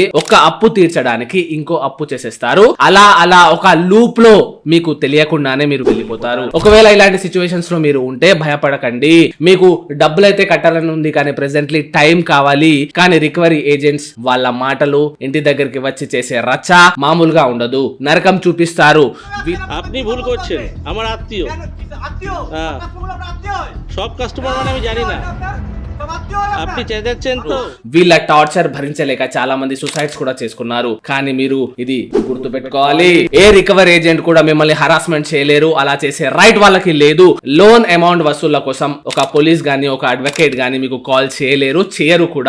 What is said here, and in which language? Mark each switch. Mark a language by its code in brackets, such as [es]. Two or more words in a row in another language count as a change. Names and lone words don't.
[te] ఒక అప్పు తీర్చడానికి ఇంకో అప్పు చేసేస్తారు. అలా ఒక లూప్ లో మీకు తెలియకుండానే మీరు వెళ్ళిపోతారు. ఒకవేళ ఇలాంటి సిచ్యువేషన్స్ లో మీరు ఉంటే భయపడకండి. మీకు డబ్బులైతే కట్టాలని ఉంది, కానీ [en] presently time [te] కావాలి. కానీ [en] recovery agents [te] వాళ్ళ మాటలు, ఇంటి దగ్గరికి వచ్చి చేసే రచ్చ మామూలుగా ఉండదు. నరకం చూపిస్తారు. [bn] আপনি ভুল করছেন, আমার আত্মীয়, সব কাস্টমার মানে আমি জানি না, আপনি চেঁচাচ্ছেন তো। [te] వీళ్ళ టార్చర్ భరించలేక చాలా మంది సూసైడ్స్ కూడా చేసుకున్నారు. కానీ మీరు ఇది గుర్తు పెట్టుకోవాలి, ఏ [en] recovery agent [te] కూడా మిమ్మల్ని హరాస్మెంట్ చేయలేరు. అలా చేసే రైట్ వాళ్ళకి లేదు. [en] loan amount [te] వసూళ్ల కోసం ఒక పోలీస్ గానీ, ఒక అడ్వకేట్ గానీ మీకు కాల్ చేయలేరు, చేయరు కూడా.